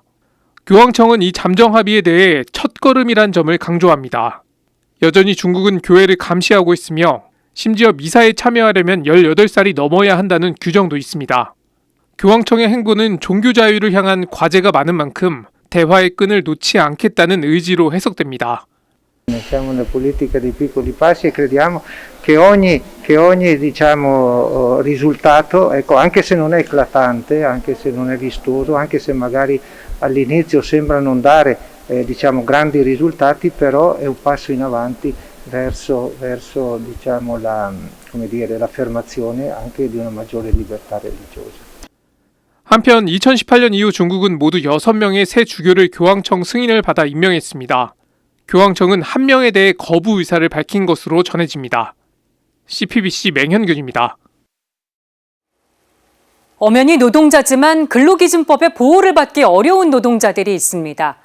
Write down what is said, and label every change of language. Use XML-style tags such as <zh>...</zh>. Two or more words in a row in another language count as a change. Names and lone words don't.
<ko>교황청은 이 잠정 합의에 대해 첫걸음이란 점을 강조합니다. 여전히 중국은 교회를 감시하고 있으며 심지어 미사에 참여하려면 18살이 넘어야 한다는 규정도 있습니다. 교황청의 행보는 종교 자유를 향한 과제가 많은 만큼 대화의 끈을 놓지 않겠다는 의지로 해석됩니다.</ko> <it>Siamo una politica di piccoli passi e crediamo che ogni risultato, ecco, anche se non è eclatante, anche se non è vistoso, anche se magari all'inizio sembra non dare grandi risultati, però è un passo in avanti verso l'affermazione anche di una maggiore libertà religiosa.</it> <ko>한편 2018년 이후 중국은 모두 6명의 새 주교를 교황청 승인을 받아 임명했습니다. 교황청은 한 명에 대해 거부 의사를 밝힌 것으로 전해집니다. CPBC 맹현균입니다. 엄연히 노동자지만 근로기준법의 보호를 받기 어려운 노동자들이 있습니다.</ko>